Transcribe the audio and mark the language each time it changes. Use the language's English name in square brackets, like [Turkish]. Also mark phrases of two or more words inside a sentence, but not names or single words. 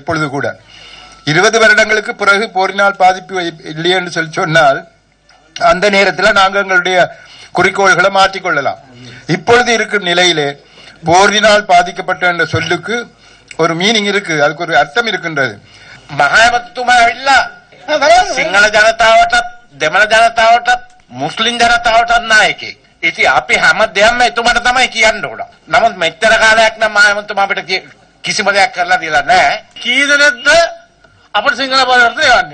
[Tamil] இப்பொழுது கூட 20 வருடங்களுக்கு பிறகு போரினால் பாதிப்பு இல்லை என்று சொன்னால் அந்த நேரத்தில் நாங்கள் எங்களுடைய குறிக்கோள்களை மாற்றிக்கொள்ளலாம். இப்பொழுது இருக்கும் நிலையிலே போரினால் பாதிக்கப்பட்ட என்ற சொல்லுக்கு ஒரு மீனிங் இருக்கு, அதுக்கு ஒரு அர்த்தம் இருக்கின்றது. [Sinhala] මහමතුමා සිංහල ජනතාවටත් දෙමළ ජනතාවටත් මුස්ලිම් ජනතාවටත් නායකයෙක්. ඉතින් අපි හැම දෙයක්ම එතුමාට තමයි කියන්න ඕන. නමුත් මෙච්චර කාලයක් නම් මහමතුමා අපිට කිසිම දෙයක් කරලා දීලා නැහැ. කී දෙනෙක්ද අපේ සිංහල බලවර්ධන යන්නේ?